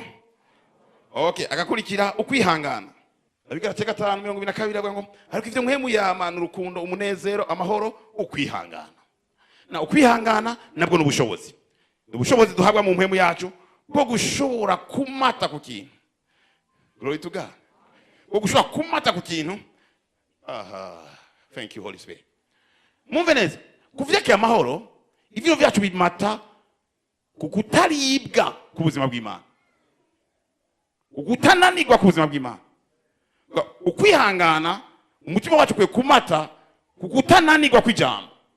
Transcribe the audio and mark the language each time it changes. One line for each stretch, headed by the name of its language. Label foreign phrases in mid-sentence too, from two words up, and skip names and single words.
Rundi: Okay, agakurikira ukwihangana. Abigaratiya 5:22 avuga ngo ariko ivyo mpwemu yama n'urukundo, umunezero, amahoro, ukwihangana. Na ukwihangana nabwo n'ubushobozi. Ubushobozi duhabwa mu mpwemu yacu bwo gushobora kumata ku kintu.
English: Glory to God.
Rundi: Bwo gushobora kumata ku kintu.
English: Aha. Thank you Holy Spirit.
Rundi: Mumve neza. Kuvyekeye amahoro, ivyo vyacu bimata kukutaribwa ku buzima bw'Imana. Ugutananirwa ku buzima bw'Imana. Ukwihangana umutima wacu kwe kumata kukutananirwa kw'ijambo.